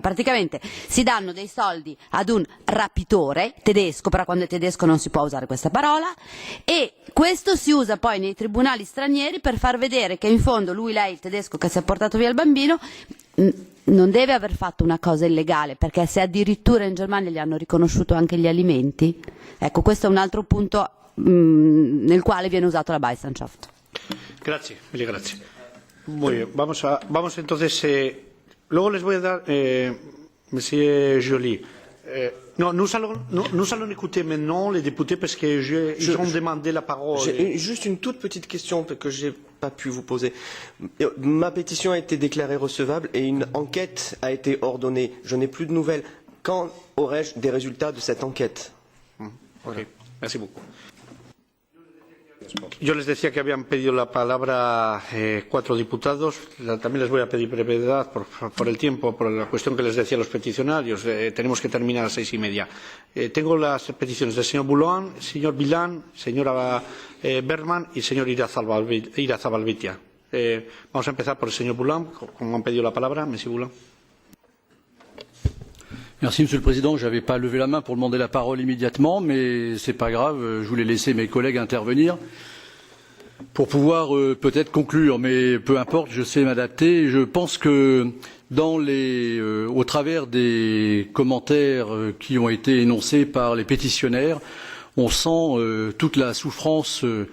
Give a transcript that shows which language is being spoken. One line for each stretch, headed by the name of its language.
Italian: Praticamente si danno dei soldi ad un rapitore tedesco, però quando è tedesco non si può usare questa parola, e questo si usa poi nei tribunali stranieri per far vedere che in fondo lui, lei, il tedesco che si è portato via il bambino, non deve aver fatto una cosa illegale, perché se addirittura in Germania gli hanno riconosciuto anche gli alimenti, ecco, questo è un altro punto nel quale viene usato la Bajsančaf. Grazie, mille grazie.
Spanish: Muy bien, vamos entonces. Luego les voy a dar, Monsieur Joly.
French: Non, nous allons écouter maintenant les députés parce qu'ils ont demandé la parole. J'ai juste une toute petite question que je n'ai pas pu vous poser. Ma pétition a été déclarée recevable et une enquête a été ordonnée. Je n'ai plus de nouvelles. Quand aurai-je des résultats de cette enquête? Okay. Merci beaucoup.
Spanish: Yo les decía que habían pedido la palabra 4 diputados. También les voy a pedir brevedad por el tiempo, por la cuestión que les decía a los peticionarios. Tenemos que terminar a las 6:30. Tengo las peticiones del señor Boulon, señor Vilán, señora Berman y señor Irazabalbitia. Vamos a empezar por el señor Boulon, como han pedido la palabra.
French: Monsieur Boulon. Merci, Monsieur le Président. Je n'avais pas levé la main pour demander la parole immédiatement, mais ce n'est pas grave. Je voulais laisser mes collègues intervenir pour pouvoir peut-être conclure, mais peu importe, je sais m'adapter. Je pense que au travers des commentaires qui ont été énoncés par les pétitionnaires, on sent toute la souffrance